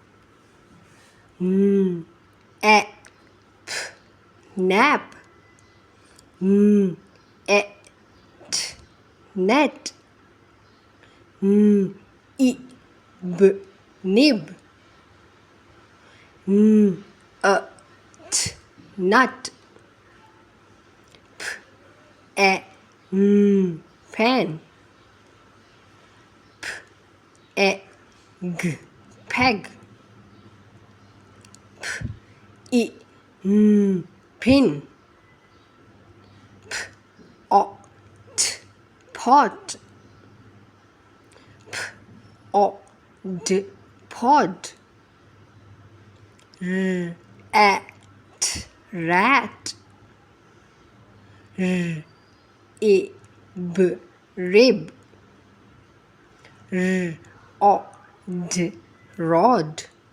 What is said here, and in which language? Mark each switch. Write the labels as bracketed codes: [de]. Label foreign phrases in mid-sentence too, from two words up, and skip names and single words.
[en] A, P, nap. A, T, net. I, B, nib. A, T, nut. P, A, pen. P, A, G, peg. P, I, pin. P, O, T, pot. P, O, D, pod. R, A, T, rat. R, E, B, rib. R, O, D, rod.